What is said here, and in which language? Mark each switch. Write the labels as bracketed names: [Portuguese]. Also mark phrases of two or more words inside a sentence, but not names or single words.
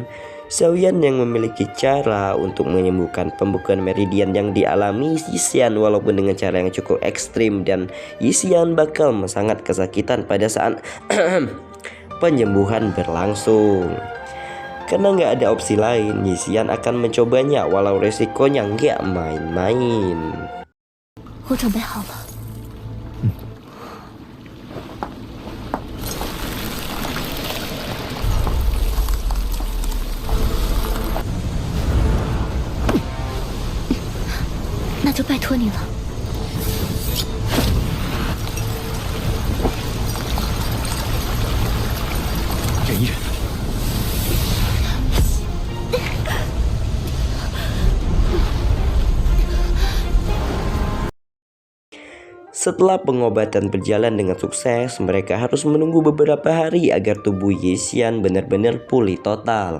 [Indonesian] Xiaoyan yang memiliki cara untuk menyembuhkan pembekuan meridian yang dialami Yixian walaupun dengan cara yang cukup ekstrim, dan Yixian bakal sangat kesakitan pada saat penyembuhan berlangsung. Karena nggak ada opsi lain, Yixian akan mencobanya walau resikonya nggak main-main. [Chinese] 我准备好了。那就拜托你了。忍一忍。 [Indonesian] Setelah pengobatan berjalan dengan sukses, mereka harus menunggu beberapa hari agar tubuh Yixian benar-benar pulih total.